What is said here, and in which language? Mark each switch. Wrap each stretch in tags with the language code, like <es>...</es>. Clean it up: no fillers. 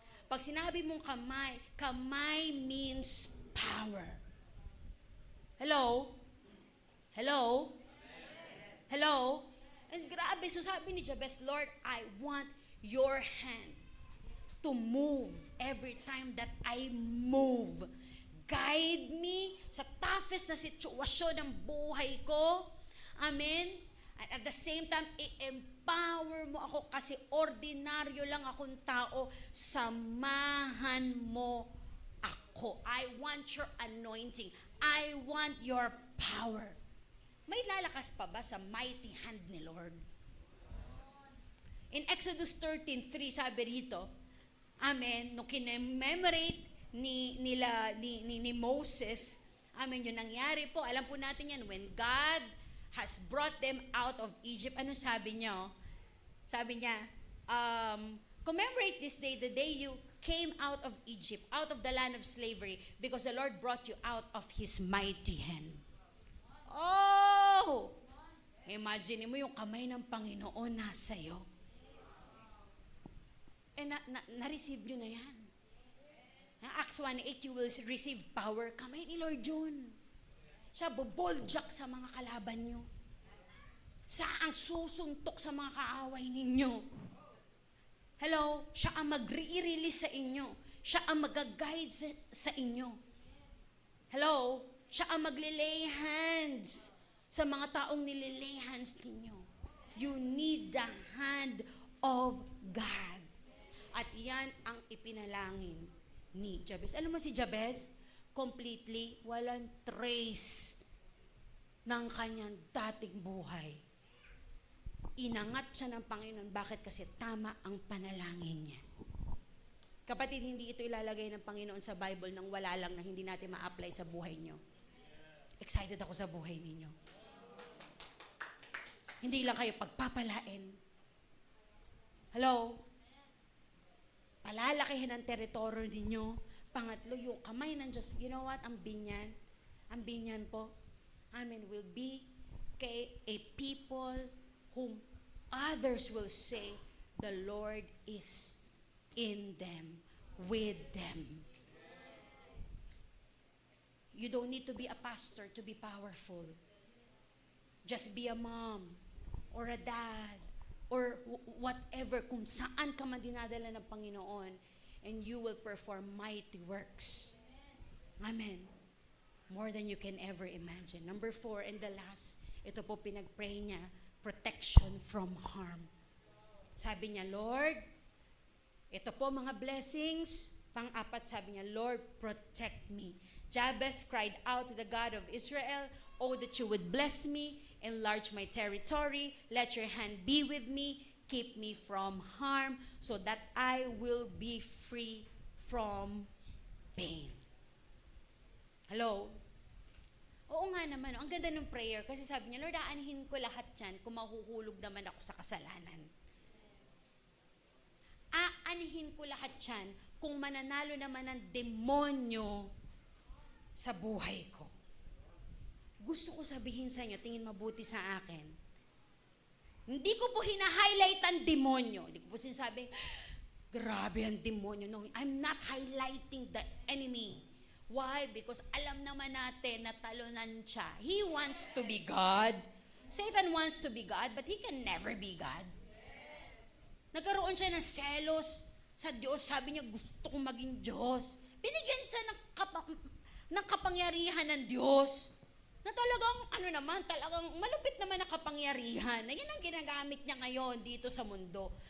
<tl>Pag sinabi mong kamay, kamay</tl> <en>means power. Hello? Hello? Hello? And grabe, so</en> <tl>sabi ni Jabez,</tl> <en>Lord, I want your hand to move every time that I move. Guide me</en> <tl>sa toughest na sitwasyon ng buhay ko. Amen?</tl> <en>And at the same time,</en> <tl>i-empower mo ako kasi ordinaryo lang akong tao. Samahan mo ako.</tl> <en>I want your anointing. I want your power.</en> <tl>May lalakas pa ba sa mighty hand ni Lord? In Exodus 13:3, sabi rito, amen, nung kinememorate ni Moses, amen, yung nangyari po, alam po natin yan,</tl> <en>when God has brought them out of Egypt,</en> <tl>ano sabi niya? Sabi niya,</tl> <en>commemorate this day, the day you came out of Egypt, out of the land of slavery, because the Lord brought you out of His mighty hand. Oh!</en> <tl>Imagine mo yung kamay ng Panginoon nasa iyo. Eh, na-receive nyo na yan.</tl> <en>Acts 1:8, you will receive power.</en> <tl>Kamay ni Lord yun. Siya boboljak sa mga kalaban nyo. Siya ang susuntok sa mga kaaway ninyo. Hello? Siya ang mag-release sa inyo. Siya ang mag-guide sa inyo. Hello? Siya ang maglilay hands sa mga taong nililay hands ninyo.</tl> <en>You need the hand of God.</en> <tl>At yan ang ipinalangin ni Jabez. Alam mo si Jabez? Completely, walang trace ng kanyang dating buhay. Inangat siya ng Panginoon. Bakit? Kasi tama ang panalangin niya. Kapatid, hindi ito ilalagay ng Panginoon sa Bible nang wala lang na hindi natin ma-apply sa buhay niyo. Excited ako sa buhay ninyo. Hindi lang kayo pagpapalain. Hello? Palalakihin ang teritoryo ninyo. Pangatlo, yung kamay ng Diyos.</tl> <en>You know what?</en> <tl>Ang binyan po,</tl> <en>amen, will be a people whom others will say, the Lord is in them, with them. You don't need to be a pastor to be powerful. Just be a mom or a dad or whatever,</en> <tl>kung saan ka man dinadala ng Panginoon,</tl> <en>and you will perform mighty works. Amen. More than you can ever imagine. Number 4, and the last, ito po pinag-pray niya, protection from harm.</en> <tl>Sabi niya, Lord, ito po mga blessings. Pang-apat, sabi niya, Lord,</tl> <en>protect me. Jabez cried out to the God of Israel, oh, that you would bless me, enlarge my territory, let your hand be with me, keep me from harm, so that I will be free from pain. Hello?</en> <tl>Oo nga naman, ang ganda ng prayer, kasi sabi niya, Lord, aanihin ko lahat yan kung mahuhulog naman ako sa kasalanan. Aanihin ko lahat yan kung mananalo naman ng demonyo sa buhay ko. Gusto ko sabihin sa inyo, tingin mabuti sa akin. Hindi ko po hina-highlight ang demonyo. Hindi ko po sinasabing, grabe ang demonyo.</tl> <en>No, I'm not highlighting the enemy. Why? Because</en> <tl>alam naman natin na talunan siya.</tl> <en>He wants to be God. Satan wants to be God, but he can never be God.</en> <tl>Nagkaroon siya ng selos sa Diyos. Sabi niya, gusto kong maging Diyos. Binigyan siya ng kapangyarihan ng Diyos. na talagang, talagang malupit naman na kapangyarihan, na yan ang ginagamit niya ngayon dito sa mundo.</tl>